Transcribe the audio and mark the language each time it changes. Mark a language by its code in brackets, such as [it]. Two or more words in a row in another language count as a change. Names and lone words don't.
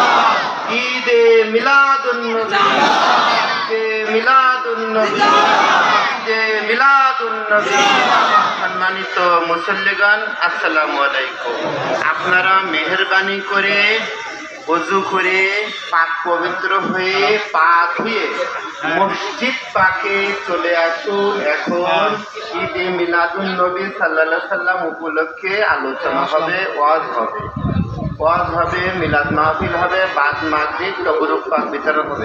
[bn] ईदे मिलादुन नबी ईदे मिलादुन नबी ईदे मिलादुन नबी সম্মানিত মুসল্লিগণ [ar] السلام عليكم [bn] আপনারা মেহেরবানি করে ওযু করে পাক পবিত্র হয়ে পা ধুয়ে মসজিদ পাকে চলে আসুন এখন ঈদে মিলাদুন নবী [ar] صلى الله عليه سلم [bn] উপলক্ষে আলোচনা হবে ওয়াজ হবে ওয়াজ হবে, মিলাদ মাহফিল হবে, বাদ মাগরিব তবরুক পাক বিতরণ হবে।